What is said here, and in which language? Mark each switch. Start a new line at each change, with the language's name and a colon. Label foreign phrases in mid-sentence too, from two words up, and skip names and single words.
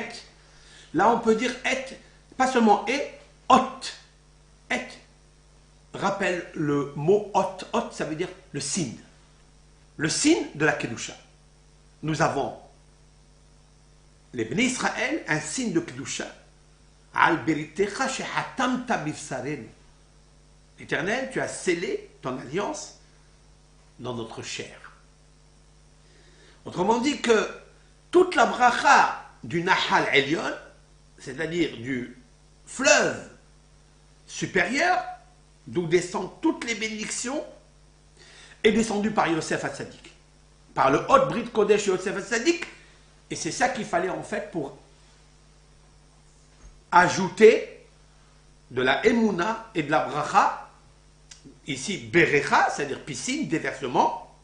French: Là, on peut dire et, pas seulement et, ot. Et rappelle le mot ot. Ot, ça veut dire le signe. Le signe de la Kedusha. Nous avons, les Bnei Israël, un signe de Kedusha.
Hebrew: על בריתך שחתמת בבשרנו.
French: Éternel, tu as scellé ton alliance dans notre chair. Autrement dit que toute la bracha du
Hebrew: נחל עליון,
French: c'est-à-dire du fleuve supérieur, d'où descendent toutes les bénédictions, est descendue par Yosef Hatzadik, par le
Hebrew: אות ברית קודש
French: Yosef Hatzadik, et c'est ça qu'il fallait en fait pour ajouter de la Emouna et de la Bracha, ici Berecha, c'est-à-dire piscine, déversement.